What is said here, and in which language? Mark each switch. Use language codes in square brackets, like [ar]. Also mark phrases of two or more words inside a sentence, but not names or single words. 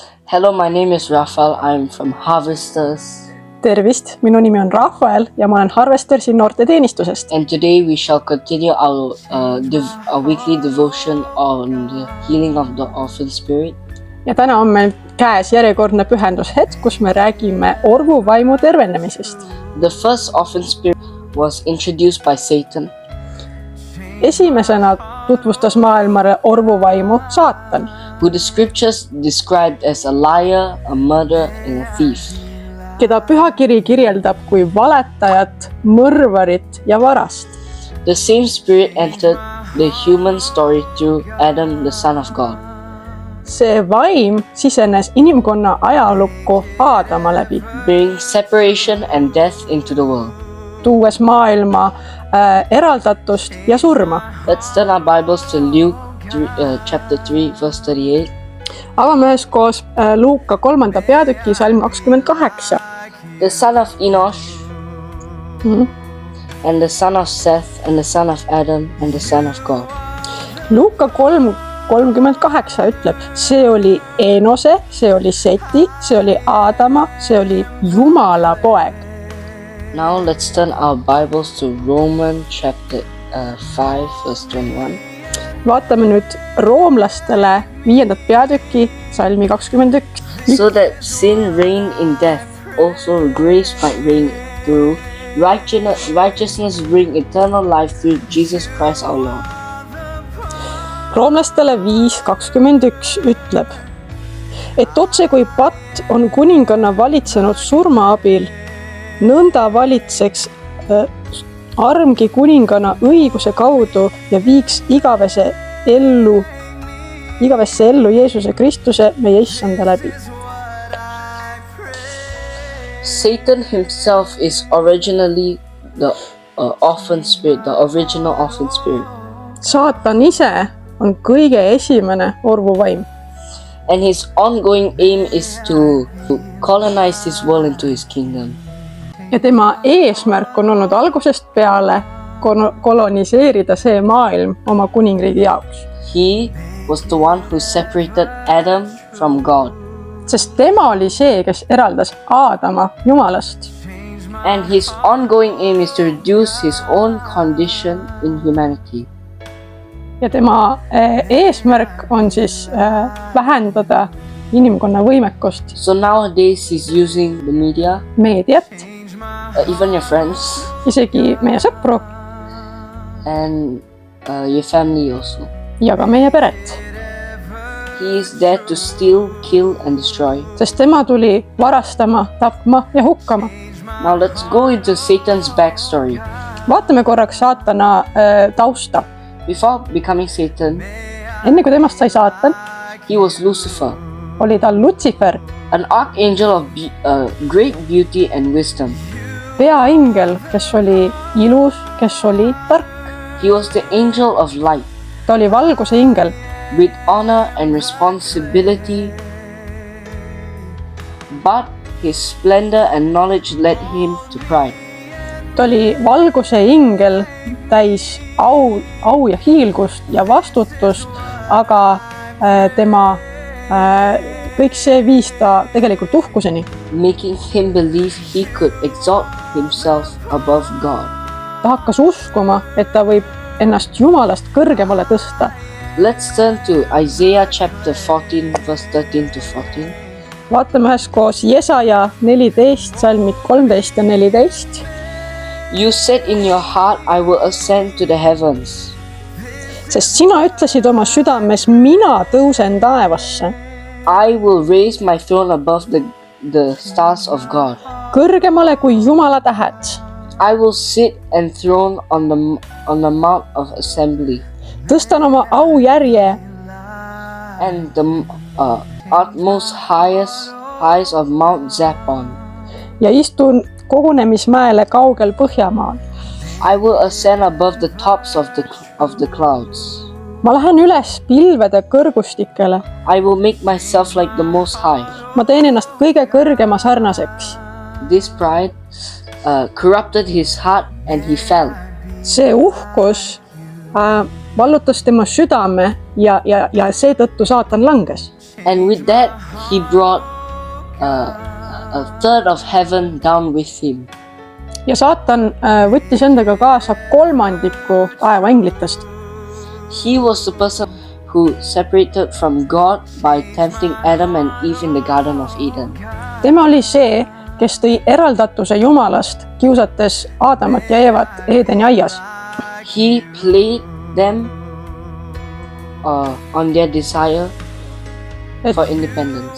[en] Hello, my name is Rafael. I'm from Harvesters. [et] Tervist, minu nimi on Rafael ja ma olen Harvestersi noorteteenistusest. [en] And today we shall continue our weekly devotion on the healing of the orphan spirit. [et] Ja täna on meil käes järjekordne pühendushetk, kus me räägime orvuvaimu tervenemisest. [en] The first orphan spirit was introduced by Satan. [et] Esimesena tutvustas maailmale orvuvaimu Saatan, [en] who the scriptures described as a liar, a murderer, and a thief. [et] Keda pühakiri kirjeldab kui valetajat, mõrvarit ja varast. [en] The same spirit entered the human story through Adam, the son of God. [et] See vaim sisenes inimkonna ajalukku Aadama läbi, [en] bringing separation and death into the world. [et] Tuues maailma eraldatust ja surma. [en] Let's turn our Bibles to Luke chapter 3, verse 38. [et] Avame üheskoos Luuka 3. peatüki salm 28. [en] The son of Enosh, and the son of Seth, and the son of Adam, and the son of God. [et] Luuka 3:38 ütleb, see oli Enose, see oli Seti, see oli Aadama, see oli Jumala poeg. [en] Now let's turn our Bibles to Romans chapter 5, verse 21. [et] Vaatame nüüd roomlastele 5. peatüki salmi 21. [en] So that sin reigned in death, also grace might reign through righteousness bring eternal life through Jesus Christ our Lord. [et] Roomlastele 5:21 ütleb, et otse kui patt on kuninganna valitsenud surma abil, nõnda valitseks armgi kuninganna õiguse kaudu ja viiks igavesse ellu Jeesuse Kristuse meie issanda läbi. [en] Satan himself is originally the orphan spirit, the original orphan spirit. [et] Saatan ise on kõige esimene orvuvaim. [en] And his ongoing aim is to colonize this world into his kingdom. [et] Ja tema eesmärk on olnud algusest peale koloniseerida see maailm oma kuningriigi jaoks. [en] He was the one who separated Adam from God. [et] Sest tema oli see, kes eraldas Aadama Jumalast. [en] And his ongoing aim is to reduce his own condition in humanity. [et] Ja tema eesmärk on siis vähendada inimkonna võimekust. [en] So nowadays he's using the media, [et] meediat, [en] even your friends, [et] isegi meie sõpru [en] and your family also. [et] Ja ka meie peret. [en] He is there to steal, kill and destroy. [et] Sest tema tuli varastama, tapma ja hukkama. [en] Now let's go into Satan's backstory. [et] Vaatame korraks Saatana tausta. [en] Before becoming Satan, [et] enne kui temast sai Saatan, [en] he was Lucifer, [et] oli ta Lutsifer, [en] an archangel of great beauty and wisdom. [et] Peaingel, kes oli ilus, kes oli tark. [en] He was the angel of light. [et] Ta oli valguse ingel. [en] With honor and responsibility, but his splendor and knowledge led him to pride. [et] Ta oli valguse ingel, täis au ja hiilgust ja vastutust, aga tema kõik see viis ta tegelikult uhkuseni. [en] Making him believe he could exalt himself above God. [et] Ta hakkas uskuma, et ta võib ennast Jumalast kõrgemale tõsta. [en] Let's turn to Isaiah chapter 14, verse 13 to 14. [et] Vaatame üheskoos Jesaja 14, salmid 13 ja 14. [en] You said in your heart, I will ascend to the heavens. [et] Sest sina ütlesid oma südames, mina tõusen taevasse. [en] I will raise my throne above the stars of God. [et] Kõrgemale kui Jumala tähed. [en] I will sit enthroned on the mount of assembly. [et] Tõstan oma aujärje [en] and the utmost highs of Mount Zaphon. [et] Ja istun kogunemismäele kaugel Põhjamaal. [en] I will ascend above the tops of the clouds. [et] Ma lähen üles pilvede kõrgustikele. [en] I will make myself like the Most High. [et] Ma teen ennast kõige kõrgema sarnaseks. [en] This pride corrupted his heart and he fell. [et] See uhkus vallutas tema südame ja seetõttu Saatan langes. [en] And with that, he brought a third of heaven down with him. [et] ja saatan võttis endaga kaasa kolmandiku taeva inglitest. [en] He was the person who separated from God by tempting Adam and Eve in the Garden of Eden. [et] tema oli see, kes tõi eraldatuse Jumalast, kiusates Aadamat ja Eevat Eedeni aias. [en] He played them on their desire for independence.